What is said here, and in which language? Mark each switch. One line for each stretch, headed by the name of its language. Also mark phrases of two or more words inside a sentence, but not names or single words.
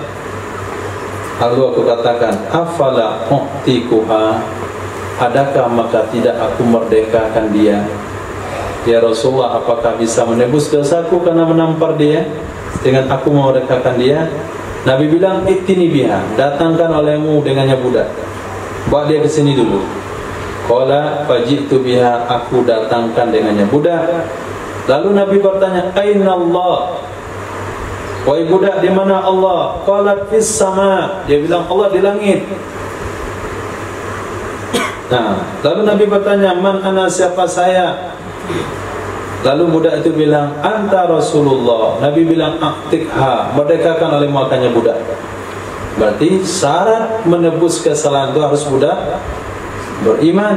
Indonesian: Lalu aku katakan,
Arabic: أفلا أعتقها,
Indonesian: adakah maka tidak aku merdekakan dia? Ya Rasulullah, apakah bisa menebus dosaku karena menampar dia dengan aku memerdekakan dia? Nabi bilang,
Arabic: ائتني بها,
Indonesian: datangkan olehmu dengannya budak, bawa dia ke sini dulu.
Arabic: قال فجئت بها,
Indonesian: aku datangkan dengannya budak. Lalu Nabi bertanya,
Arabic: أين الله?
Indonesian: Wahai budak, di mana Allah?
Arabic: قال في السماء,
Indonesian: dia bilang Allah di langit. Nah, lalu Nabi bertanya,
Arabic: من أنا,
Indonesian: siapa saya? Lalu budak itu bilang,
Arabic: أنت رسول الله.
Indonesian: Nabi bilang, aktikha, merdekakan oleh makanya budak. Berarti syarat menebus kesalahan itu harus budak beriman.